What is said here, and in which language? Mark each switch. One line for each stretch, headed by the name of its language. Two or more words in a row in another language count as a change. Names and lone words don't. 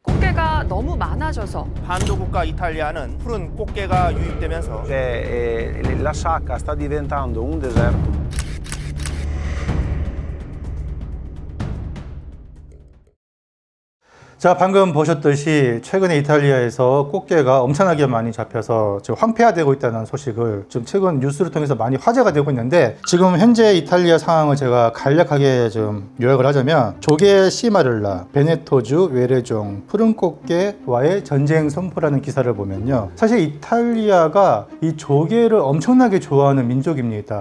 Korean: 꽃게가 너무 많아져서 반도 국가 이탈리아는 푸른 꽃게가 유입되면서
Italian: La sacca sta diventando un deserto.
Korean: 자, 방금 보셨듯이 최근에 이탈리아에서 꽃게가 엄청나게 많이 잡혀서 지금 황폐화되고 있다는 소식을 지금 최근 뉴스를 통해서 많이 화제가 되고 있는데, 지금 현재 이탈리아 상황을 제가 간략하게 좀 요약을 하자면, 조개 시마를라, 베네토주, 외래종, 푸른 꽃게와의 전쟁 선포라는 기사를 보면요, 사실 이탈리아가 이 조개를 엄청나게 좋아하는 민족입니다.